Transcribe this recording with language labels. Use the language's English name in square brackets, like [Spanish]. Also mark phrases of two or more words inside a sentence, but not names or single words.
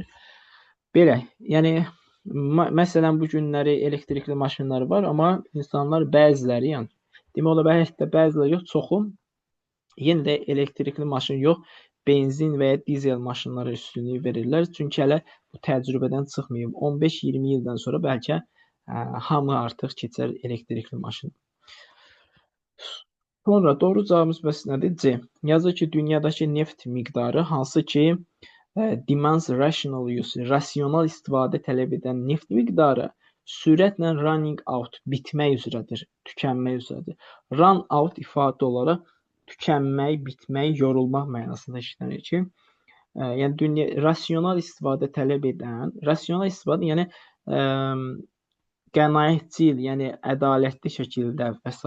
[Azerbaijani] Belə, yəni məsələn, bu günləri elektrikli maşınlar var, amma insanlar bəziləri, yəni demək olar, hətta bəziləri yox, çoxu yenə də elektrikli maşın yox, benzin və ya dizel maşınlara üstünlük verirlər. Çünki hələ bu təcrübədən çıxmayıb. 15-20 ildən sonra bəlkə hamı artıq keçər elektrikli maşın. Sonra doğru cavabımız bəs nədir? C. Yazır ki, dünyadakı neft miqdarı hansı ki [English] demands rational use, [Azerbaijani] rasional istifadə tələb edən neft miqdarı sürətlə [English] running out, [Azerbaijani] bitmək üzrədir, tükənmək üzrədir. [English] Run out [Azerbaijani] ifadə olaraq tükənmək, bitmək, yorulmaq mənasında işlənir ki, yəni rasional istifadə tələb edən, rasional istifadə yəni qənaətcil, yəni ədalətli şəkildə və s.